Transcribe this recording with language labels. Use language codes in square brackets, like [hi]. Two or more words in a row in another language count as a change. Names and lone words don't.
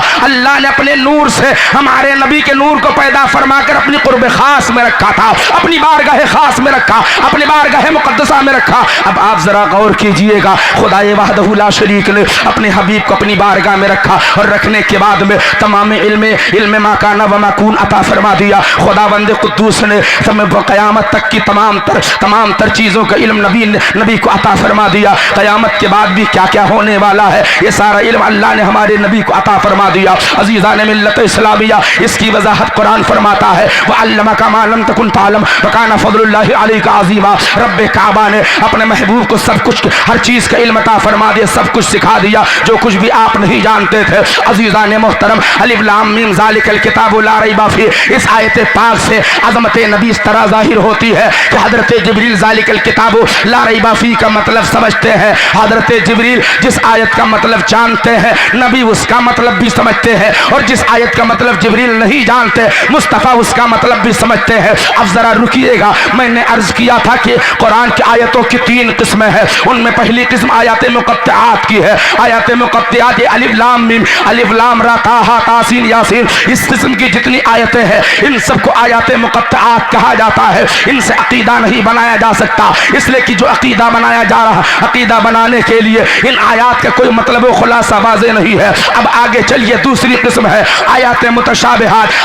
[ur] اللہ نے اپنے نور سے ہمارے نبی کے نور کو پیدا فرما کر اپنی قرب خاص میں رکھا تھا، اپنی بارگاہ خاص میں رکھا، اپنی بارگاہ مقدسہ میں رکھا۔ اب آپ ذرا غور کیجئے گا، خدائے [ar] وحدہ لا شریک [ur] نے اپنے حبیب کو اپنی بارگاہ میں رکھا اور رکھنے کے بعد میں تمام علم [ar] ما کان و ما کون [ur] عطا فرما دیا۔ خداوند قدوس نے قیامت تک کی تمام تر چیزوں کا علم نبی کو عطا فرما دیا۔ قیامت کے بعد بھی کیا کیا ہونے والا ہے یہ سارا علم اللہ نے ہمارے نبی کو عطا فرما دیا۔ عزیزان ملت اسلامیہ، اس کی وضاحت قرآن فرماتا ہے [ar] وَعَلَّمَكَ مَا لَمْ تَكُنْ تَعْلَمْ وَكَانَ فَضْلُ اللَّهِ عَلَيْكَ عَظِيمًا۔ [ur] رب کعبہ نے اپنے محبوب کو سب کچھ، ہر چیز کا علم عطا فرما دیا، سب کچھ سکھا دیا جو کچھ بھی آپ نہیں جانتے تھے۔ عزیزان محترم، [ar] الف لام میم ذالک الکتاب لا ریب فیہ، [ur] اس آیت پاک سے عظمت نبی اس طرح ظاہر ہوتی ہے کہ حضرت جبریل [ar] ذالک الکتاب لا ریب فیہ [ur] کا مطلب سمجھتے ہیں۔ حضرت جبریل جس آیت کا مطلب جانتے ہیں نبی اس کا مطلب بھی سمجھتے ہیں، اور جس آیت کا مطلب جبریل نہیں جانتے مصطفیٰ اس کا مطلب بھی سمجھتے ہیں۔ اب ذرا رکیے گا، میں نے عرض کیا تھا کہ قرآن کی آیتوں کی 3 قسمیں ہیں، ان میں پہلی قسم آیات مقطعات کی ہے۔ آیات مقطعات الف لام میم، الف لام را تا ہا تا سین یاسین، اس قسم کی جتنی آیتیں ہیں ان سب کو آیات مقطعات کہا جاتا ہے۔ ان سے عقیدہ نہیں بنایا جا سکتا، اس لیے کہ جو عقیدہ بنایا جا رہا، عقیدہ بنانے کے لیے ان آیات کا کوئی مطلب و خلاصہ واضح نہیں ہے۔ اب آگے چلیے، دوسری قسم ہے آیات متشابہات۔